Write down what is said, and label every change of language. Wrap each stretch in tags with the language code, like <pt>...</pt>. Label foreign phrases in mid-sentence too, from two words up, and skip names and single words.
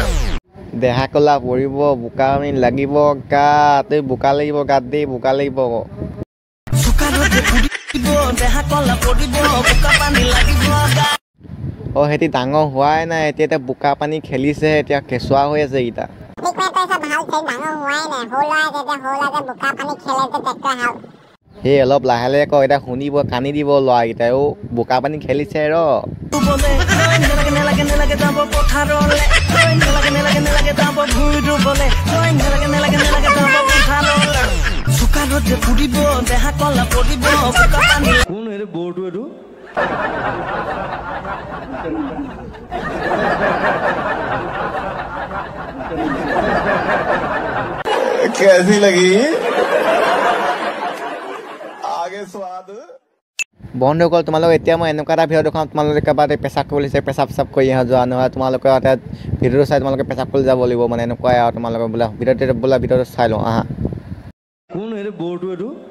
<as>দেহা কলা পৰিব বোকা আমি লাগিব গাত এই বোকা লাগিব গাত দেই বোকা লাগিব অ' সিহঁতি ডাঙৰ হোৱাই নাই এতিয়া বোকা পানী খেলিছেহে এতিয়া কেঁচুৱা হৈ আছে এইকেইটা সেই অলপ লাহে লাহে কয় এতিয়া শুনিব কান্দি দিব ল'ৰাকেইটাইও বোকা পানী খেলিছে ৰ কোন এৰে বৰটো এটো</as> <hi>कैसी लगी आगे स्वाद</hi> <as>বন্ধুসকল তোমালোক এতিয়া মই এনেকুৱা এটা ভিডিঅ' দেখাওঁ তোমালোকে কাৰোবাৰ পেচাব কৰিছে পেচাব কৰি যোৱা নহয় তোমালোকে ভিডিঅ'টো চাই তোমালোকে পেচাব কৰি যাব লাগিব মানে এনেকুৱাই আৰু তোমালোকে বোলে ভিডিঅ'টো চাই লওঁ আহা কোন এৰে বৰটো এটো</as>